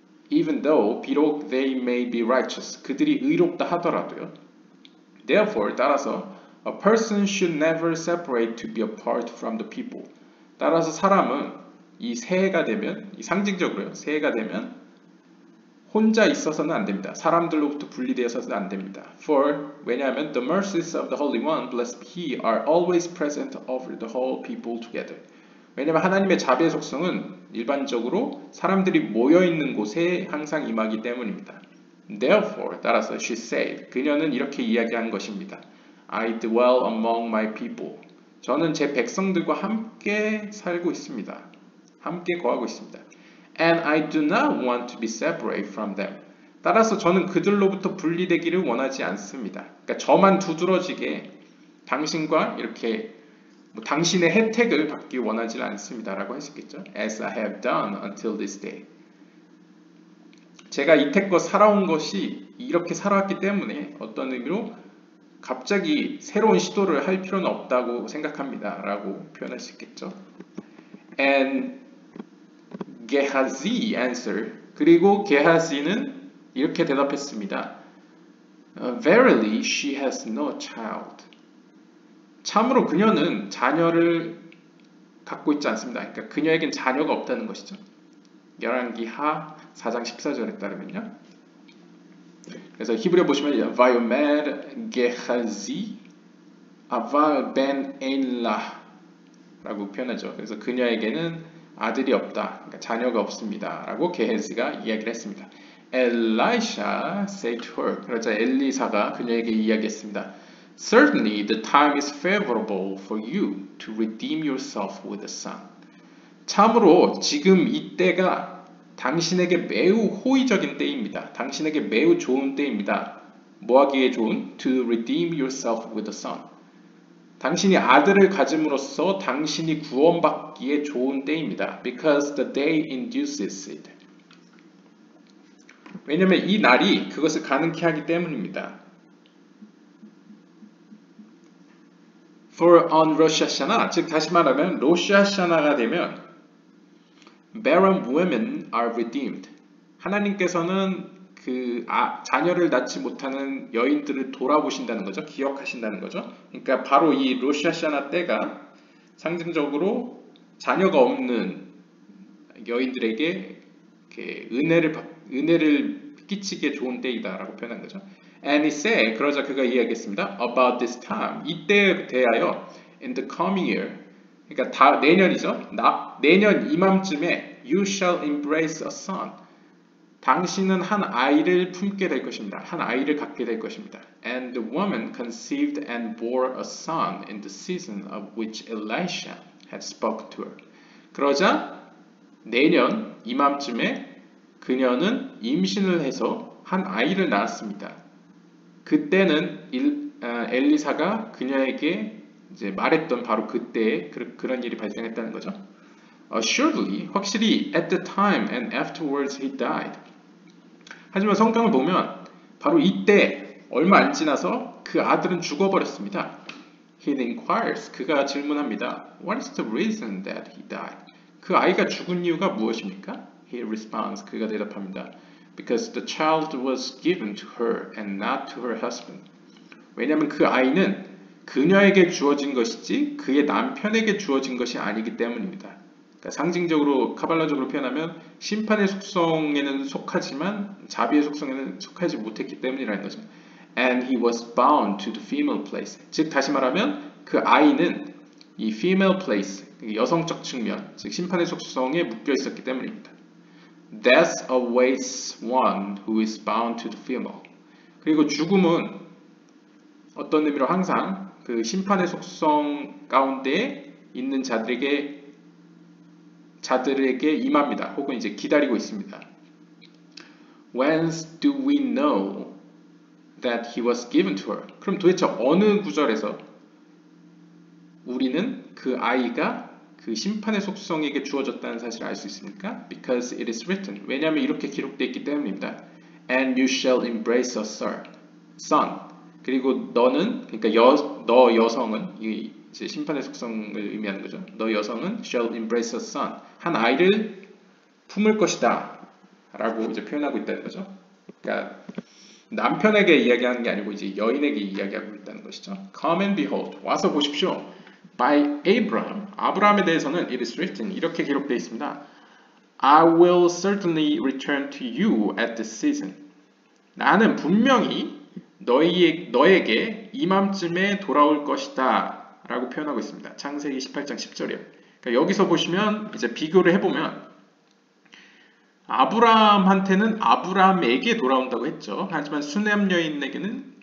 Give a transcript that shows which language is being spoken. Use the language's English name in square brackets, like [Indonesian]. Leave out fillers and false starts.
[English] Even though [Korean] 비록 [English] they may be righteous, [Korean] 그들이 의롭다 하더라도요. [English] Therefore, [Korean] 따라서 [English] A person should never separate to be apart from the people. [Korean] 따라서 사람은 이 새해가 되면, 이 상징적으로요, 새해가 되면 혼자 있어서는 안 됩니다. 사람들로부터 분리되어서는 안 됩니다. [English] For, [Korean] 왜냐하면 [English] the mercies of the Holy One, blessed be He, are always present over the whole people together. [Korean] 왜냐하면 하나님의 자비의 속성은 일반적으로 사람들이 모여있는 곳에 항상 임하기 때문입니다. [English] Therefore, [Korean] 따라서 [English] she said, [Korean] 그녀는 이렇게 이야기한 것입니다. [English] I dwell among my people. [Korean] 저는 제 백성들과 함께 살고 있습니다. 함께 거하고 있습니다. [English] And I do not want to be separate from them. [Korean] 따라서 저는 그들로부터 분리되기를 원하지 않습니다. 그러니까 저만 두드러지게 당신과 이렇게 당신의 혜택을 받기 원하지 않습니다. 라고 했었겠죠. [English] As I have done until this day. [Korean] 제가 이태껏 살아온 것이 이렇게 살아왔기 때문에 어떤 의미로 갑자기 새로운 시도를 할 필요는 없다고 생각합니다. 라고 표현할 수 있겠죠. [English] And Gehazi answered. [Korean] 그리고 게하지는 이렇게 대답했습니다. [English] Verily she has no child. [Korean] 참으로 그녀는 자녀를 갖고 있지 않습니다. 그러니까 그녀에겐 자녀가 없다는 것이죠. 열왕기하 4장 14절에 따르면요. 그래서 히브리어 보시면 [Hebrew] Vayomer Gehazi Aval ben Einlah [Korean] 라고 표현하죠. 그래서 그녀에게는 아들이 없다. 그러니까 자녀가 없습니다. 라고 게하지가 이야기를 했습니다. [English] Elisha said to her. [Korean] 그러자 엘리사가 그녀에게 이야기했습니다. [English] Certainly the time is favorable for you to redeem yourself with a son. [Korean] 참으로 지금 이때가 당신에게 매우 호의적인 때입니다. 당신에게 매우 좋은 때입니다. 뭐하기에 좋은? [English] To redeem yourself with a son. [Korean] 당신이 아들을 가짐으로써 당신이 구원받기에 좋은 때입니다. [English] Because the day induces it. [Korean] 왜냐하면 이 날이 그것을 가능케 하기 때문입니다. [English] For on Rosh Hashanah, [Korean] 즉 다시 말하면 로시 하샤나가 되면 [English] barren women are redeemed. [Korean] 하나님께서는 그 자녀를 낳지 못하는 여인들을 돌아보신다는 거죠. 기억하신다는 거죠. 그러니까 바로 이 로시 하샤나 때가 상징적으로 자녀가 없는 여인들에게 이렇게 은혜를 끼치기에 좋은 때이다라고 표현한 거죠. [English] And he said, [Korean] 그러자 그가 이야기했습니다. [English] About this time, [Korean] 이때에 대하여 [English] in the coming year, [Korean] 그러니까 다 내년이죠. 내년 이맘쯤에 [English] you shall embrace a son. [Korean] 당신은 한 아이를 품게 될 것입니다. 한 아이를 갖게 될 것입니다. [English] And the woman conceived and bore a son in the season of which Elisha had spoken to her. [Korean] 그러자 내년 이맘쯤에 그녀는 임신을 해서 한 아이를 낳았습니다. 그때는 엘리사가 그녀에게 이제 말했던 바로 그때에 그런 일이 발생했다는 거죠. [English] Assuredly, [Korean] 확실히 [English] at the time and afterwards he died. [Korean] 하지만 성경을 보면 바로 이때 얼마 안 지나서 그 아들은 죽어버렸습니다. [English] He inquires, [Korean] 그가 질문합니다. [English] What is the reason that he died? [Korean] 그 아이가 죽은 이유가 무엇입니까? [English] He responds, [Korean] 그가 대답합니다. [English] Because the child was given to her and not to her husband. [Korean] 왜냐하면 그 아이는 그녀에게 주어진 것이지 그의 남편에게 주어진 것이 아니기 때문입니다. 그러니까 상징적으로 카발라적으로 표현하면 심판의 속성에는 속하지만 자비의 속성에는 속하지 못했기 때문이라는 거죠. [English] And he was bound to the female place. [Korean] 즉 다시 말하면 그 아이는 이 [English] female place, [Korean] 여성적 측면, 즉 심판의 속성에 묶여 있었기 때문입니다. [English] Death awaits one who is bound to the female. [Korean] 그리고 죽음은 어떤 의미로 항상 그 심판의 속성 가운데 있는 자들에게 임합니다. 혹은 이제 기다리고 있습니다. [English] Whence do we know that he was given to her? [Korean] 그럼 도대체 어느 구절에서 우리는 그 아이가 그 심판의 속성에게 주어졌다는 사실을 알 수 있습니까? [English] Because it is written. [Korean] 왜냐하면 이렇게 기록되어 있기 때문입니다. [English] And you shall embrace a son. [Korean] 그리고 너는, 그러니까 너 여성은, 이제 심판의 속성을 의미하는 거죠. 너 여성은 [English] shall embrace a son. [Korean] 한 아이를 품을 것이다. 라고 이제 표현하고 있다는 거죠. 그러니까 남편에게 이야기하는 게 아니고 이제 여인에게 이야기하고 있다는 것이죠. [English] Come and behold. [Korean] 와서 보십시오. [English] By Abraham. [Korean] 아브라함에 대해서는 [English] it is written. [Korean] 이렇게 기록되어 있습니다. [English] I will certainly return to you at this season. [Korean] 나는 분명히 너에게 이맘쯤에 돌아올 것이다. 라고 표현하고 있습니다. 창세기 18장 10절이요. 그러니까 여기서 보시면 이제 비교를 해보면 아브라함한테는 아브라함에게 돌아온다고 했죠. 하지만 수냄 여인에게는